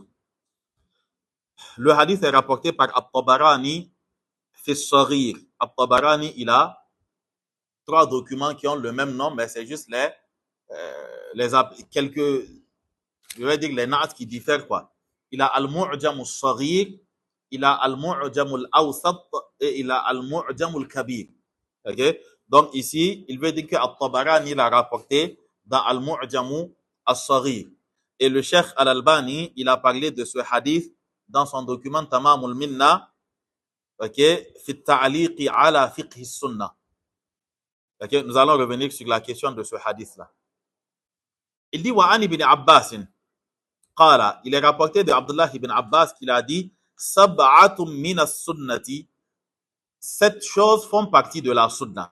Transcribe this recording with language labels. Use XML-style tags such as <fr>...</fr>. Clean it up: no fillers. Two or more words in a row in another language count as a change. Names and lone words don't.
<fr>Le hadith est rapporté par At-Tabarani</fr> <ar>في الصغير.</ar> <fr>At-Tabarani, il a 3 documents qui ont le même nom, mais c'est juste quelques, je vais dire les naats qui diffèrent, quoi. Il a Al-Mu'jam al-Saghir, il a Al-Mu'jam al-Awsat et il a Al-Mu'jam al-Kabir. Okay? Donc ici, il veut dire que At-Tabarani l'a rapporté dans Al-Mu'jam al-Saghir. Et le Cheikh Al-Albani, il a parlé de ce hadith dans son document Tamam al-Minna, okay,</fr> <ar>في تعليقه على فقه السنة.</ar> <fr>Okay? Nous allons revenir sur la question de ce hadith-là. Il dit Wa'an ibn Abbas. Qala, il est rapporté de Abdullah ibn Abbas qu'il a dit</fr> <ar>سبعة من السنة.</ar> <fr>7 choses font partie de la sunna.</fr>